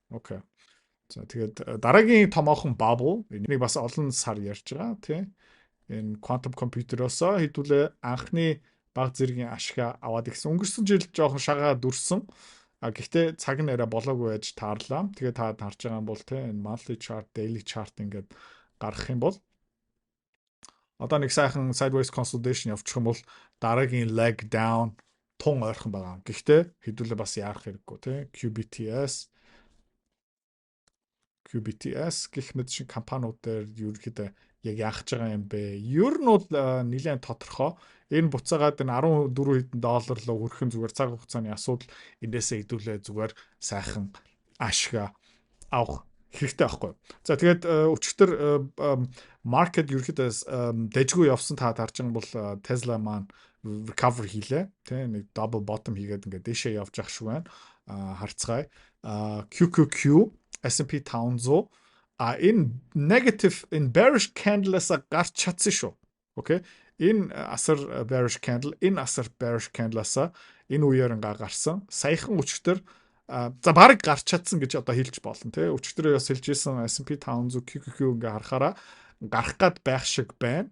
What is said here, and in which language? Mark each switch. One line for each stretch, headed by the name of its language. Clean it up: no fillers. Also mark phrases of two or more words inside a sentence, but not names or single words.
Mongolian: Окей. За тэгээд дараагийн томоохон bubble энийг бас олон сар ярьж байгаа тий. Энэ
English: quantum computer-
Mongolian: оос хэдүүлээ анхны баг зэргийн ашиг аваад ирсэн. Өнгөрсөн жил жоохон шагаа дүрсэн. Гэхдээ цаг нь арай болоогүй байж таарлаа. Тэгээд та харж байгаа юм бол тий энэ
English: monthly chart, daily chart
Mongolian: ингээд гаргах юм бол одоо нэг сайхан
English: sideways consolidation
Mongolian: явуучих юм бол дараагийн
English: leg down
Mongolian: тун ойрхон байгаа. Гэхдээ хэдүүлээ бас яарах хэрэггүй тий QBTS гэх мэт шиг компаниуд дээр ерөөхдөө яг яах гэж байгаа юм бэ? Ер нь бол нэлээд тодорхой. Энэ буцаагаад энэ 14 хэдэн доллар руу хүрхэн зүгээр цаг хугацааны асуудал эндээсээ хэдүүлээ зүгээр сайхан ашиг авах хэрэгтэй байхгүй. За тэгээд өчигдөр market ерөөхдөө дэжгүй явсан та харж байгаа бол Tesla маань recover хийлээ. Тэ нэг double bottom хийгээд ингээд дэшээ явж ах шиг байна. Харцгаая. QQQ S&P 500 энэ
English: negative in bearish candle-
Mongolian: аас гарч чадсан шүү. Окей. Энэ асар
English: bearish candle,
Mongolian: энэ асар
English: bearish candle-
Mongolian: аас энэ үеэр гарсан. Саяхан өчигдөр за баг гарч чадсан гэж одоо хэлж болно тий. Өчигдөр бас хэлж ирсэн S&P 500 QQQ ингээ харахаараа гарах гад байх шиг байна.